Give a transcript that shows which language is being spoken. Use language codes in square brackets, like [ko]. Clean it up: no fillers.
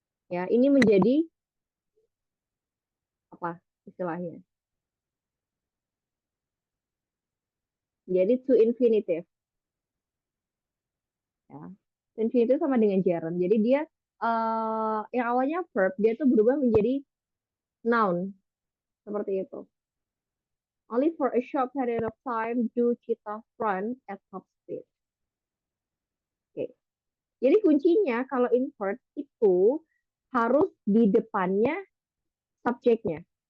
[id] Ya, ini menjadi apa istilahnya? Jadi to infinitive. Ya. To infinitive sama dengan gerund. Jadi dia yang awalnya verb, dia tuh berubah menjadi noun. Seperti itu. [en] Only for a short period of time do cheetah run at top speed. [id] Oke. Jadi kuncinya kalau invert itu harus di depannya subjeknya.